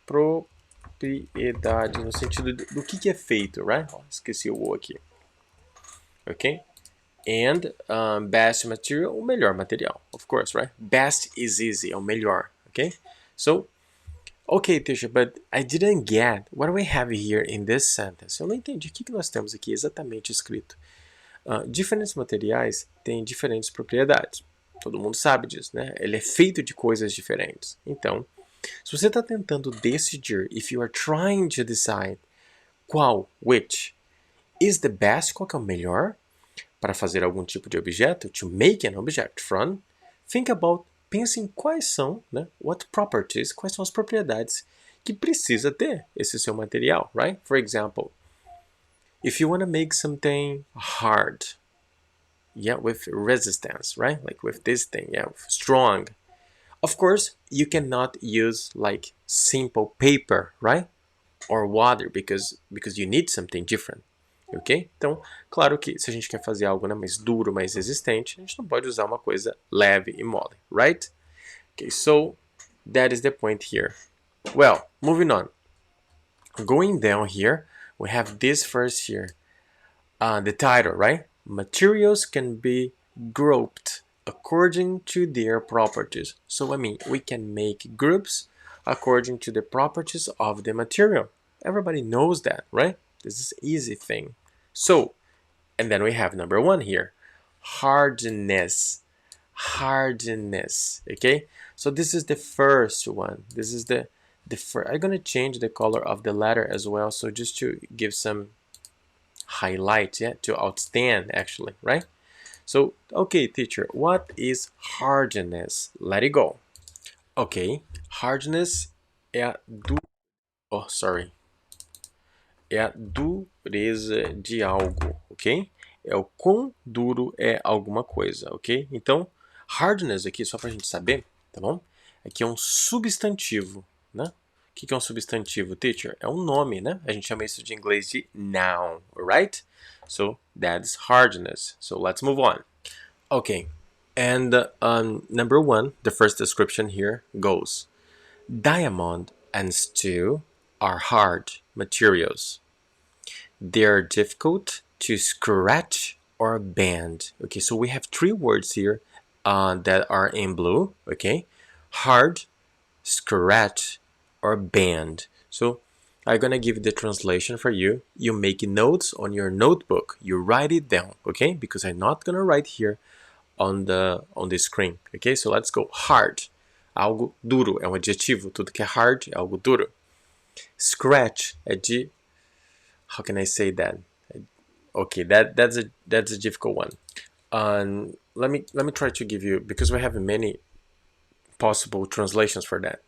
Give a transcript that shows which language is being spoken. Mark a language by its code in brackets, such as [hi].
[pt] Propriedade, no sentido do que é feito, right? Oh, esqueci o O aqui. Ok? [en] And best material, [pt] o melhor material, [en] of course, [pt] right? [en] Best is easy, [pt] é o melhor, [en] ok? So, okay, teacher, but I didn't get what do we have here in this sentence. [pt] Eu não entendi o que nós temos aqui exatamente escrito. Diferentes materiais têm diferentes propriedades. Todo mundo sabe disso, né? Ele é feito de coisas diferentes. Então, se você está tentando decidir, [en] if you are trying to decide [pt] qual, [en] which, [pt] is the best, qual que é o melhor para fazer algum tipo de objeto, [en] to make an object from, think about, [pt] pense em quais são, né? [en] What properties, [pt] quais são as propriedades que precisa ter esse seu material, right? [en] For example, if you want to make something hard, yeah, with resistance, right? Like with this thing, yeah, strong. Of course, you cannot use like simple paper, right? Or water because you need something different. Ok? [pt] Então, claro que se a gente quer fazer algo, né, mais duro, mais resistente, a gente não pode usar uma coisa leve e mole, right? [en] Okay, so that is the point here. Well, moving on. Going down here, we have this first here. The title, right? Materials can be grouped according to their properties. So, I mean, we can make groups according to the properties of the material. Everybody knows that, right? This is an easy thing. So, and then we have number 1 here. Hardness. Hardness. Okay? So this is the first one. This is the first. I'm going to change the color of the letter as well. So just to give some highlight, yeah, to outstand actually, right? So, okay, teacher, what is hardness? Let it go. Okay, hardness [pt] é a [en] oh, sorry. [pt] É a dureza de algo, ok? É o quão duro é alguma coisa, ok? Então, hardness aqui, só pra gente saber, tá bom? Aqui é um substantivo, né? O que é um substantivo, teacher? É um nome, né? A gente chama isso de inglês de noun, alright? [en] So, that's hardness. So, let's move on. Okay, and number 1, the first description here goes, Diamond and steel are hard materials. They are difficult to scratch or bend. Okay, so we have three words here that are in blue. Okay, hard, scratch, or bend. So I'm gonna give the translation for you. You make notes on your notebook. You write it down. Okay, because I'm not gonna write here on the screen. Okay, so let's go. [pt] Hard, algo duro, é um adjetivo. Tudo que é hard é algo duro. [en] Scratch [pt] é de, [en] how can I say that? Okay, that's a difficult one. Let me try to give you, because we have many possible translations for that.